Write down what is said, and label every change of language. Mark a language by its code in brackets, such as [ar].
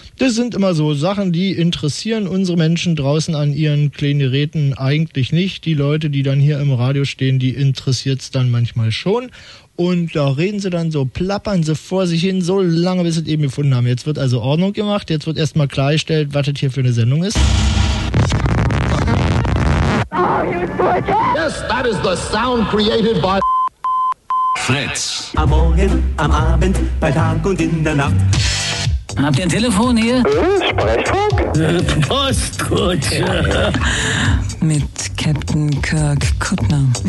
[de] Das sind immer so Sachen, die interessieren unsere Menschen draußen an ihren kleinen Geräten eigentlich nicht. Die Leute, die dann hier im Radio stehen, die interessiert es dann manchmal schon. Und da reden sie dann so, plappern sie vor sich hin, so lange, bis sie es eben gefunden haben. Jetzt wird also Ordnung gemacht, jetzt wird erstmal klargestellt, was das hier für eine Sendung ist. [en] Yes, that is the sound created by Fritz. [de] Am Morgen, am Abend, bei Tag und in der Nacht. Habt ihr ein Telefon hier? Sprechfunk? Postkutsche. Ja. Mit Captain Kirk Kuttner.